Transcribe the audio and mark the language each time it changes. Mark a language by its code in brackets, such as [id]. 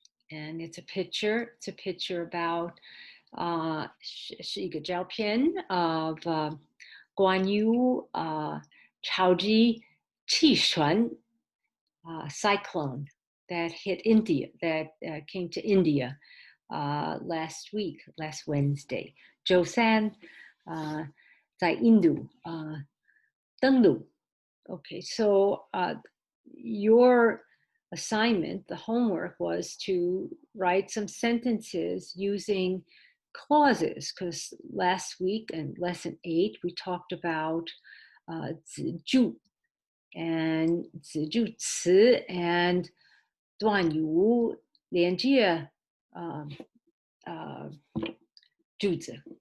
[en] And it's a picture about [zh] 是一个照片 [en] of [zh] 关于超级气旋 [en] cyclone that hit India, that came to India last Wednesday. [zh] 周三在印度登陆. [en] Okay, so your assignment, the homework was to write some sentences using clauses, because last week in lesson 8, we talked about 子句 and 子句词 and [zh] 段语连接句子.